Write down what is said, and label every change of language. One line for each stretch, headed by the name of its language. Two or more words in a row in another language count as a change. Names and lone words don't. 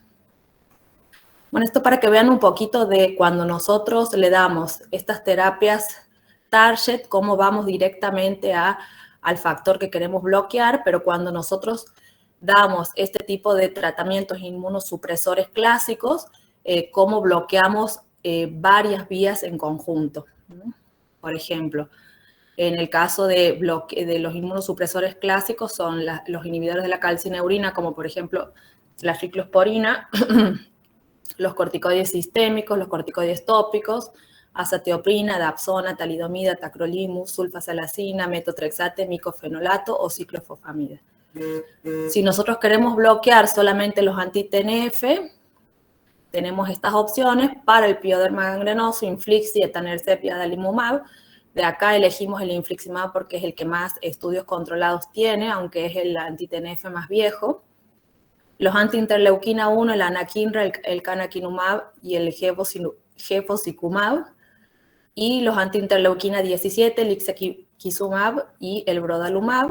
Spanish: Bueno, esto para que vean un poquito de cuando nosotros le damos estas terapias target, cómo vamos directamente al factor que queremos bloquear, pero cuando nosotros damos este tipo de tratamientos inmunosupresores clásicos, cómo bloqueamos varias vías en conjunto. Por ejemplo, en el caso de los inmunosupresores clásicos son los inhibidores de la calcineurina, como por ejemplo la ciclosporina, los corticoides sistémicos, los corticoides tópicos, azatioprina, dapsona, talidomida, tacrolimus, sulfasalacina, metotrexate, micofenolato o ciclofosfamida. Si nosotros queremos bloquear solamente los anti-TNF, tenemos estas opciones para el pioderma gangrenoso, Inflixi, etanercept y adalimumab. De acá elegimos el infliximab porque es el que más estudios controlados tiene, aunque es el anti-TNF más viejo. Los anti-interleuquina 1, el anakinra, el canakinumab y el gefosicumab. Y los anti-interleuquina 17, el ixekizumab y el brodalumab.